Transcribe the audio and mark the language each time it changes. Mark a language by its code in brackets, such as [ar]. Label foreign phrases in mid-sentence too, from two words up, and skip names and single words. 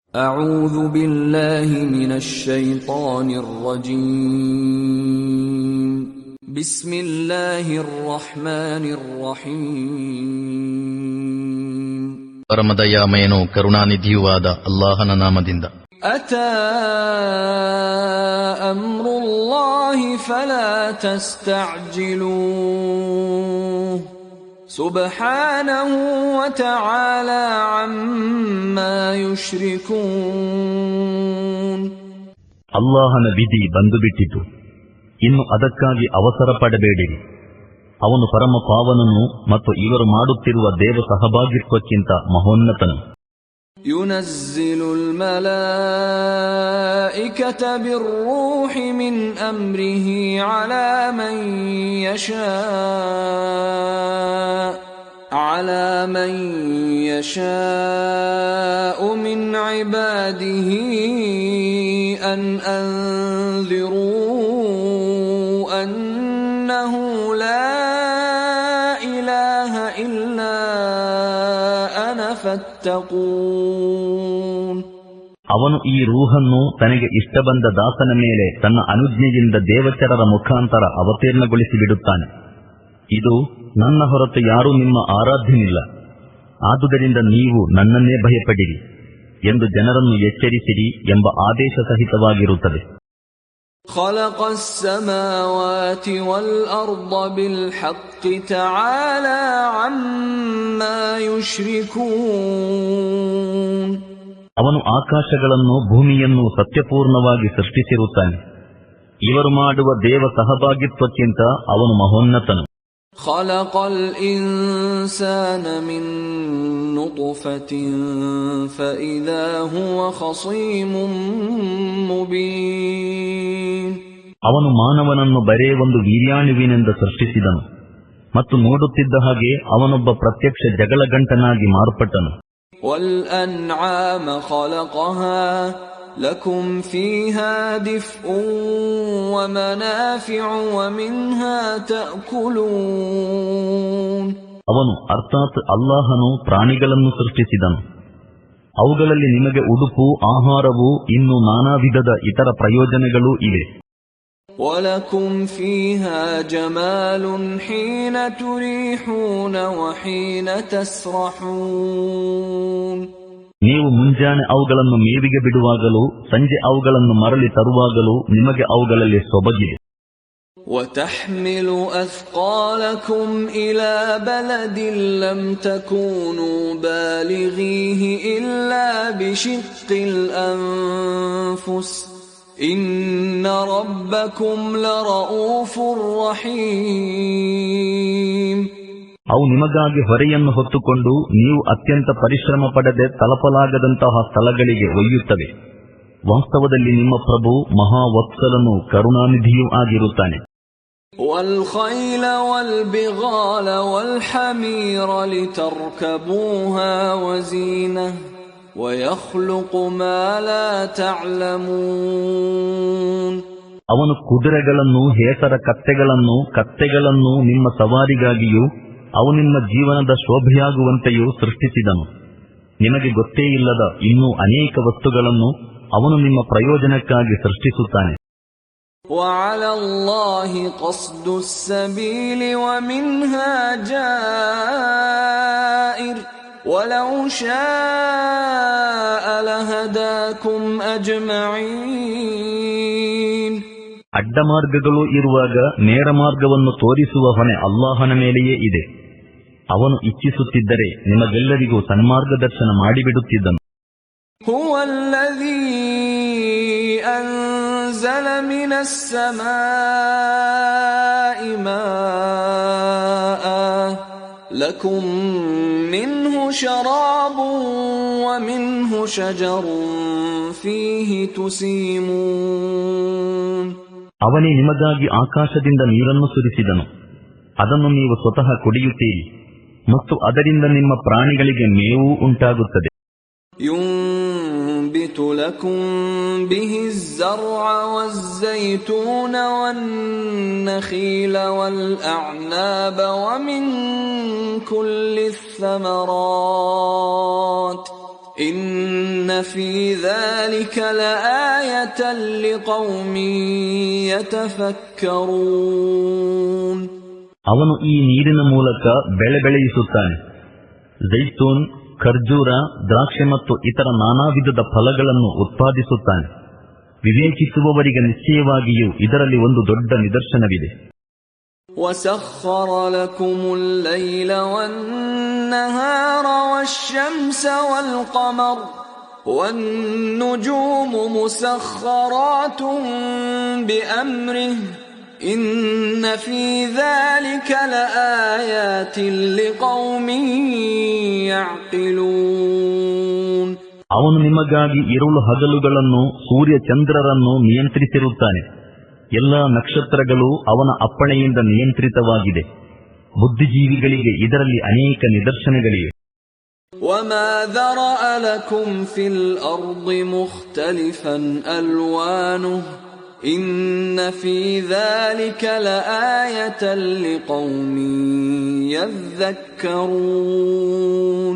[ar] أعوذ بالله من الشيطان الرجيم بسم الله الرحمن الرحيم [kn] ಪರಮದಯಾಮಯನೂ ಕರುಣಾನಿಧಿಯೂ ಆದ ಅಲ್ಲಾಹನ ನಾಮದಿಂದ. [ar] أتى أمر الله فلا تستعجلوه سبحانه وتعالى عما يشركون. [kn] ಅಲ್ಲಾಹನ ವಿಧಿ ಬಂದು ಬಿಟ್ಟಿತು, ಇನ್ನು ಅದಕ್ಕಾಗಿ ಅವಸರ ಪಡಬೇಡಿರಿ. ಅವನು ಪರಮ ಪಾವನನು ಮತ್ತು ಇವರು ಮಾಡುತ್ತಿರುವ ದೇವ ಸಹಭಾಗಿತ್ವಕ್ಕಿಂತ ಮಹೋನ್ನತನು. [ar] ينزل الملائكة بالروح من أمره على من يشاء من عباده أن أنذروا أنه لا إله إلا أنا فاتقون. [kn] ಅವನು ಈ ರೂಹನ್ನು ತನಗೆ ಇಷ್ಟ ಬಂದ ದಾಸನ ಮೇಲೆ ತನ್ನ ಅನುಜ್ಞೆಯಿಂದ ದೇವಚರರ ಮುಖಾಂತರ ಅವತೀರ್ಣಗೊಳಿಸಿ ಬಿಡುತ್ತಾನೆ. ಇದು ನನ್ನ ಹೊರತು ಯಾರೂ ನಿಮ್ಮ ಆರಾಧ್ಯನಿಲ್ಲ, ಆದುದರಿಂದ ನೀವು ನನ್ನನ್ನೇ ಭಯಪಡಿರಿ ಎಂದು ಜನರನ್ನು ಎಚ್ಚರಿಸಿರಿ ಎಂಬ ಆದೇಶ ಸಹಿತವಾಗಿರುತ್ತದೆ. [ar] خلق السماوات والأرض بالحق تعالى عما يشركون. [kn] ಅವನು ಆಕಾಶಗಳನ್ನು ಭೂಮಿಯನ್ನು ಸತ್ಯಪೂರ್ಣವಾಗಿ ಸೃಷ್ಟಿಸಿರುತ್ತಾನೆ. ಇವರು ಮಾಡುವ ದೇವ ಸಹಭಾಗಿತ್ವಕ್ಕಿಂತ ಅವನು ಮಹೋನ್ನತನು. [ar] خلق الإنسان من نطفة فإذا هو خصيم مبين. [kn] ಅವನು ಮಾನವನನ್ನು ಬರೇ ಒಂದು ವೀರ್ಯಾಣುವಿನಿಂದ ಸೃಷ್ಟಿಸಿದನು ಮತ್ತು ನೋಡುತ್ತಿದ್ದ ಹಾಗೆ ಅವನೊಬ್ಬ ಪ್ರತ್ಯಕ್ಷ ಜಗಳಗಂಟನಾಗಿ ಮಾರ್ಪಟ್ಟನು. [ar] والأنعام خلقها لكم فيها دفء ومنافع ومنها تأكلون. [kn] ಅವನು ಅರ್ಥಾತ್ ಅಲ್ಲಾಹನು ಪ್ರಾಣಿಗಳನ್ನು ಸೃಷ್ಟಿಸಿದನು, ಅವುಗಳಲ್ಲಿ ನಿಮಗೆ ಉಡುಪು, ಆಹಾರವು, ಇನ್ನೂ ನಾನಾ ವಿಧದ ಇತರ ಪ್ರಯೋಜನಗಳೂ ಇವೆ. [ar] وَلَكُمْ فِيهَا جَمَالٌ حِينَ تُرِيحُونَ وَحِينَ تَسْرَحُونَ. [kn] ನೀವು ಮುಂಜಾನೆ ಅವುಗಳನ್ನು ಮೇವಿಗೆ ಬಿಡುವಾಗಲೂ ಸಂಜೆ ಅವುಗಳನ್ನು ಮರಳಿ ತರುವಾಗಲೂ ನಿಮಗೆ ಅವುಗಳಲ್ಲಿ ಸೊಬಗಿದೆ. [ar] وَتَحْمِلُ أَثْقَالَكُمْ إِلَى بَلَدٍ لَّمْ تَكُونُوا بَالِغِيهِ إِلَّا بِشِقِّ الْأَنفُسِ إِنَّ رَبَّكُمْ لَرَءُوفٌ رَحِيمٌ. [kn] ಅವು ನಿಮಗಾಗಿ ಹೊರೆಯನ್ನು ಹೊತ್ತುಕೊಂಡು ನೀವು ಅತ್ಯಂತ ಪರಿಶ್ರಮ ಪಡದೆ ತಲುಪಲಾಗದಂತಹ ಸ್ಥಳಗಳಿಗೆ ಒಯ್ಯುತ್ತವೆ. ವಾಸ್ತವದಲ್ಲಿ ನಿಮ್ಮ ಪ್ರಭು ಮಹಾವತ್ಸಲನು ಕರುಣಾನಿಧಿಯೂ ಆಗಿರುತ್ತಾನೆ. [ar] وَالْخَيْلَ وَالْبِغَالَ وَالْحَمِيرَ لِتَرْكَبُوهَا وَزِينَةً وَيَخْلُقُ مَا لَا تَعْلَمُونَ. [kn] ಅವನು ಕುದುರೆಗಳನ್ನು, ಹೇಸರ ಕತ್ತೆಗಳನ್ನು ನಿಮ್ಮ ಸವಾರಿಗಾಗಿಯೂ ಅವು ನಿಮ್ಮ ಜೀವನದ ಶೋಭೆಯಾಗುವಂತೆಯೂ ಸೃಷ್ಟಿಸಿದನು. ನಿಮಗೆ ಗೊತ್ತೇ ಇಲ್ಲದ ಇನ್ನೂ ಅನೇಕ ವಸ್ತುಗಳನ್ನು ಅವನು ನಿಮ್ಮ ಪ್ರಯೋಜನಕ್ಕಾಗಿ ಸೃಷ್ಟಿಸುತ್ತಾನೆ. [ar] وَعَلَى اللَّهِ قَصْدُ السَّبِيلِ وَمِنْهَا جَائِرٌ وَلَوْ شَاءَ لَهَدَاكُمْ أَجْمَعِينَ. [kn] ಅಡ್ಡಮಾರ್ಗಗಳು ಇರುವಾಗ ನೇರ ಮಾರ್ಗವನ್ನು ತೋರಿಸುವ ಹೊಣೆ ಅಲ್ಲಾಹನ ಮೇಲೆಯೇ ಇದೆ. ಅವನು ಇಚ್ಛಿಸುತ್ತಿದ್ದರೆ ನಿಮಗೆಲ್ಲರಿಗೂ ಸನ್ಮಾರ್ಗದರ್ಶನ ಮಾಡಿಬಿಡುತ್ತಿದ್ದನು. [ar] هُوَ الَّذِي أَنزَلَ مِنَ السَّمَاءِ مَاءً لَكُم مِّنْهُ شَرَابٌ وَمِنْهُ شَجَرٌ فِيهِ تُسِيمُونَ. [kn] ಅವನೇ ನಿಮಗಾಗಿ ಆಕಾಶದಿಂದ ನೀರನ್ನು ಸುರಿಸಿದನು, ಅದನ್ನು ನೀವು ಸ್ವತಃ ಕುಡಿಯುತ್ತೀರಿ ಮತ್ತು ಅದರಿಂದ ನಿಮ್ಮ ಪ್ರಾಣಿಗಳಿಗೆ ಮೇವು ಉಂಟಾಗುತ್ತದೆ. [ar] يُنبِتُ لَكُم بِهِ الزَّرْعَ وَالزَّيْتُونَ وَالنَّخِيلَ وَالْأَعْنَابَ وَمِن كُلِّ الثَّمَرَاتِ إن في ذلك لآية لقوم يتفكرون. [kn] ಅವನು ಈ ನೀರಿನ ಮೂಲಕ ಬೆಳೆ ಬೆಳೆಯಿಸುತ್ತಾನೆ. ಜೈತೂನ್, ಖರ್ಜೂರ, ದ್ರಾಕ್ಷೆ ಮತ್ತು ಇತರ ನಾನಾ ವಿಧದ ಫಲಗಳನ್ನು ಉತ್ಪಾದಿಸುತ್ತಾನೆ. ವಿವೇಚಿಸುವವರಿಗೆ ನಿಶ್ಚಯವಾಗಿಯೂ ಇದರಲ್ಲಿ ಒಂದು ದೊಡ್ಡ ನಿದರ್ಶನವಿದೆ. [ar] وَسَخَّرَ لَكُمُ اللَّيْلَ وَالنَّهَارَ وَالشَّمْسَ وَالْقَمَرَ وَالنُّجُومُ مُسَخَّرَاتٌ بِأَمْرِهِ إِنَّ فِي ذَلِكَ لَآيَاتٍ لِقَوْمٍ يَعْقِلُونَ. [kn] ಅವನು ನಿಮಗಾಗಿ ಇರುಳು ಹಗಲುಗಳನ್ನು, ಸೂರ್ಯ ಚಂದ್ರರನ್ನು ನಿಯಂತ್ರಿಸಿರುತ್ತಾನೆ. ಎಲ್ಲ ನಕ್ಷತ್ರಗಳು ಅವನ ಅಪ್ಪಣೆಯಿಂದ ನಿಯಂತ್ರಿತವಾಗಿದೆ. ಬುದ್ಧಿಜೀವಿಗಳಿಗೆ ಇದರಲ್ಲಿ ಅನೇಕ ನಿದರ್ಶನಗಳಿವೆ. [ar] وَمَا ذَرَأَ لَكُمْ فِي الْأَرْضِ مُخْتَلِفًا أَلْوَانُهُ إِنَّ فِي ذَلِكَ لَآيَةً لِقَوْمٍ يَذَّكَّرُونَ.